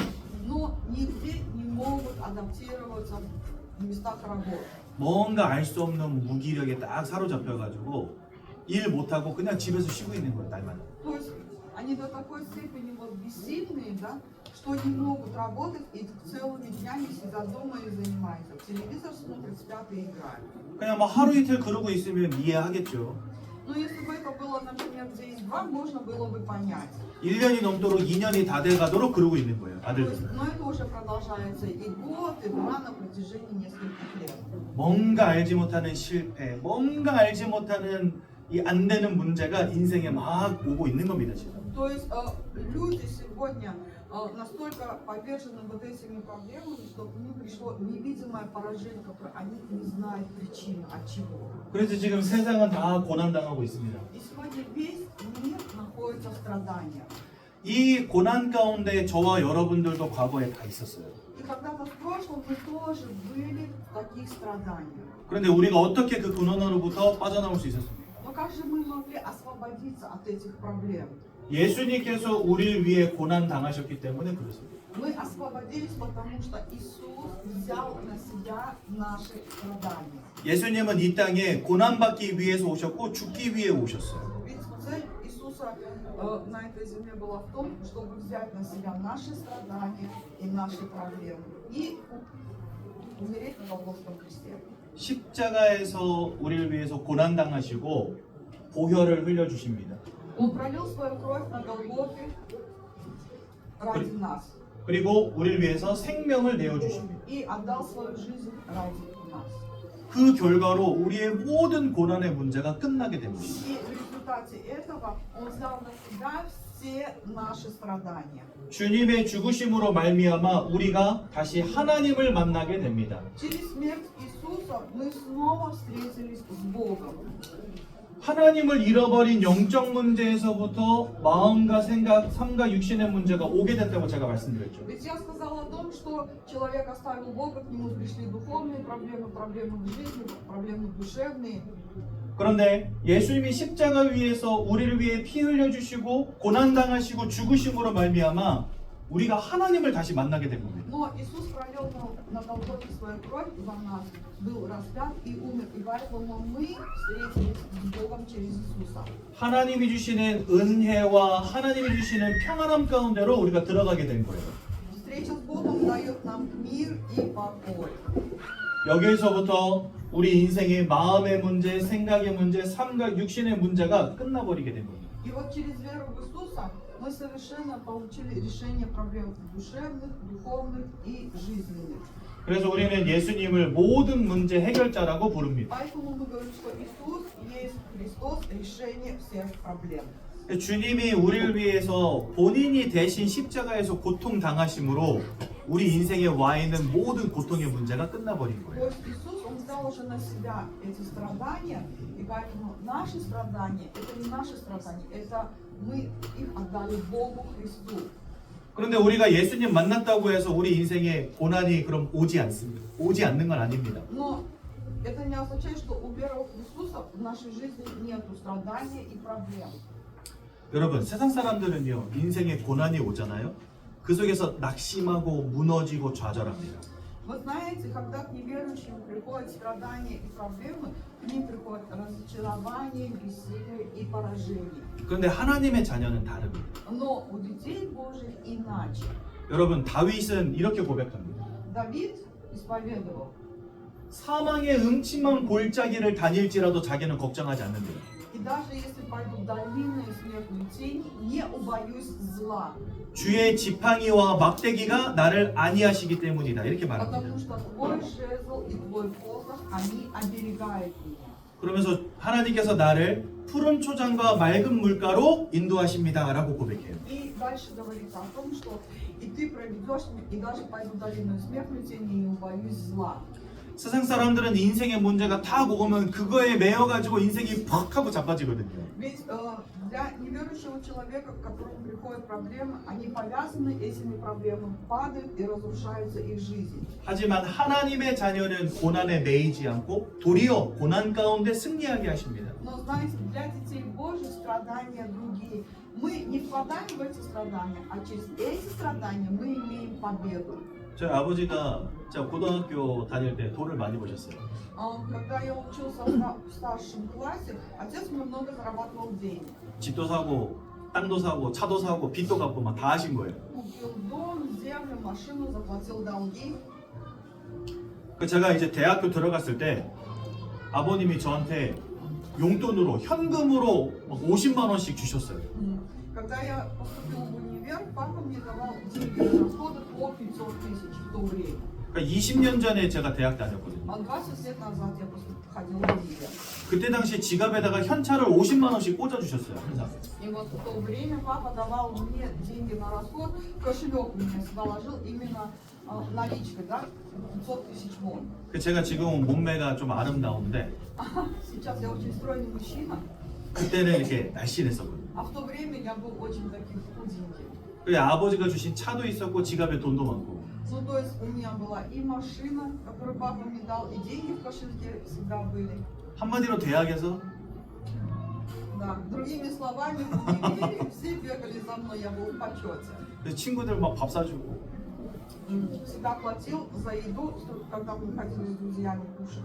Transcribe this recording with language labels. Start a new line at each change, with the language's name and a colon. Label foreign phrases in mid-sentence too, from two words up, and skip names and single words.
Russian: Но нигде не могут адаптироваться в местах работы.
Korean: 뭔가 알 수 없는 무기력에 딱 사로잡혀가지고 일 못하고 그냥 집에서 쉬고 있는 거예요, 날마다.
Russian: То есть они до такой степени вот бессильные, да, что не могут работать и целыми днями сидят дома и занимаются. Телевизор смотрят, спят и играют.
Korean: 그냥 뭐 하루 이틀 그러고 있으면 이해하겠죠.
Russian: Но если бы это было, например, день-два, можно было бы понять.
Korean: 1년이 넘도록 2년이 다 돼가도록 그러고 있는 거예요,
Russian: То есть,
Korean: 아들들은.
Russian: но это уже продолжается и год, и два на протяжении нескольких лет.
Korean: 뭔가 알지 못하는 실패, 뭔가 알지 못하는 이 안 되는 문제가 인생에 막 오고 있는 겁니다, 지금.
Russian: То есть люди сегодня настолько повержены вот этими проблемами, что к ним пришло невидимое поражение, которое они не знают причин, от чего.
Korean: 그래서 지금 세상은 다 고난당하고 있습니다.
Russian: И сегодня весь мир находится в страданиях.
Korean: 이 고난 가운데 저와 여러분들도 과거에 다 있었어요.
Russian: И когда-то в прошлом мы тоже были в таких страданиях.
Korean: 그런데 우리가 어떻게 그 고난으로부터 빠져나올 수 있었습니까?
Russian: Но как же мы могли освободиться от этих проблем?
Korean: 예수님께서 우리를 위해 고난 당하셨기 때문에 그렇습니다.
Russian: Мы освободились, потому что Иисус взял на себя наши страдания.
Korean: 예수님은 이 땅에 고난받기 위해서 오셨고 죽기 위해 오셨어요.
Russian: Ведь цель Иисуса на этой земле была в том, чтобы взять на себя наши страдания и наши проблемы и умереть на Голгофском кресте.
Korean: 십자가에서 우리를 위해서 고난 당하시고 보혈을 흘려 주십니다.
Russian: Он пролил свою кровь на Голгофе ради нас
Korean: 그리고 우리를 위해서 생명을 내어 주십니다.
Russian: и отдал свою жизнь ради нас.
Korean: 그 결과로 우리의 모든 고난의 문제가 끝나게 됩니다.
Russian: И в результате этого Он взял на себя все наши страдания.
Korean: 주님의 죽으심으로 말미암아 우리가 다시 하나님을 만나게 됩니다.
Russian: Через смерть Иисуса мы снова встретились с Богом.
Korean: 하나님을 잃어버린 영적 문제에서부터 마음과 생각, 삶과 육신의 문제가 오게 됐다고 제가 말씀드렸죠.
Russian: Ведь я сказала о том, что человек оставил Бога, к нему пришли духовные проблемы, проблемы в жизни, проблемы душевные.
Korean: 그런데 예수님이 십자가 위에서 우리를 위해 피 흘려 주시고 고난 당하시고 죽으심으로 말미암아 우리가 하나님을 다시 만나게 된 겁니다.
Russian: Но Иисус пролил на Голгофе свою кровь за нас, был распят и умер, и поэтому мы встретились с Богом через Иисуса.
Korean: 하나님이 주시는 은혜와 하나님이 주시는 평안함 가운데로 우리가 들어가게 된 거예요.
Russian: Встреча с Богом дает нам мир и покой.
Korean: 여기에서부터 우리 인생의 마음의 문제, 생각의 문제, 삶과 육신의 문제가 끝나버리게 된 겁니다.
Russian: И вот через веру в Иисуса мы совершенно получили решение проблем душевных, духовных и жизненных.
Korean: 그래서 우리는 예수님을 모든 문제 해결자라고 부릅니다.
Russian: Поэтому мы говорим, что Иисус есть Христос, решение всех проблем.
Korean: 주님이 우리를 위해서 본인이 대신 십자가에서 고통 당하심으로 우리 인생에 와 있는 모든 고통의 문제가 끝나버린
Russian: То
Korean: 거예요.
Russian: есть Иисус, Он взял уже на себя эти страдания, и поэтому наши страдания, это не наши страдания, это мы их отдали Богу Христу.
Korean: 그런데 우리가 예수님 만났다고 해서 우리 인생에 고난이 그럼 오지 않습니다. 오지 않는 건 아닙니다.
Russian: Но это не означает, что уверовав в Иисуса в нашей жизни нету страдания и проблем.
Korean: 여러분, 세상 사람들은요, 인생에 고난이 오잖아요. 그 속에서 낙심하고 무너지고 좌절합니다.
Russian: Вы знаете, когда к неверующим приходят страдания и проблемы, к ним приходит разочарование, бессилие и поражение.
Korean: 그런데 하나님의 자녀는 다릅니다.
Russian: Но у детей Божьих иначе.
Korean: 여러분, 다윗은 이렇게 고백합니다.
Russian: Давид исповедовал.
Korean: 사망의 음침한 골짜기를 다닐지라도 자기는 걱정하지 않는데요.
Russian: И И даже если пойду в долину и смертную тень, не убоюсь зла.
Korean: 주의 지팡이와 막대기가 나를 안위하시기 때문이다. 이렇게 말합니다.
Russian: Потому что твой жезл и твой посох, они оберегают меня.
Korean: 그러면서 하나님께서 나를 푸른 초장과 맑은 물가로 인도하십니다라고 고백해요.
Russian: И дальше говорится о том, что и ты проведешь меня, и даже пойду в долину и смертную тень, и не убоюсь зла.
Korean: 세상 사람들은 인생의 문제가 탁 오면 그거에 매여가지고 인생이 팍 하고 자빠지거든요.
Russian: Ведь для неверующего человека, к которому приходят проблемы, они повязаны этими проблемами, падают и разрушается их жизнь.
Korean: 하지만 하나님의 자녀는 고난에 매이지 않고 도리어 고난 가운데 승리하게 하십니다.
Russian: Но знаете, для детей Божьих страдания другие. Мы не впадаем в эти страдания, а через эти страдания мы имеем победу.
Korean: 저희 아버지가 제가 고등학교 다닐 때 돈을 많이 버셨어요.
Russian: Когда я учился в старшем классе, отец мой много зарабатывал денег.
Korean: 집도 사고 땅도 사고 차도 사고 빚도 갚고 막 다 하신 거예요.
Russian: Купил дом, землю, машину, заплатил долги.
Korean: 그 제가 이제 대학교 들어갔을 때 아버님이 저한테 용돈으로 현금으로 막 50만 원씩 주셨어요.
Russian: Когда я поступил в универ, папа мне давал деньги на расходы по 500 тысяч в то время.
Korean: 그러니까 20년 전에 제가 대학 다녔거든요.
Russian: А 20 лет назад я ходил в универ.
Korean: 그때 당시 지갑에다가 현찰을 50만 원씩 꽂아 주셨어요. 항상.
Russian: И вот в то время папа давал мне деньги на расход, кошелек мне положил именно наличкой, да, 500 тысяч вон.
Korean: 그 제가 지금 몸매가 좀 아름다운데
Russian: Сейчас я очень стройный мужчина,
Korean: 그때는 이렇게 날씬했었거든요.
Russian: а в то время я был очень таким худеньким.
Korean: 그리고 아버지가 주신 차도 있었고 지갑에 돈도 많고.
Russian: Ну, то есть у меня была и машина, которую папа мне дал, и деньги в кошельке всегда были.
Korean: 한마디로 대학에서
Russian: Да, другими словами, в универе все бегали за мной, я был в почете.
Korean: 그 친구들 막 밥 사주고
Russian: Всегда платил за еду, когда мы ходили с друзьями кушать.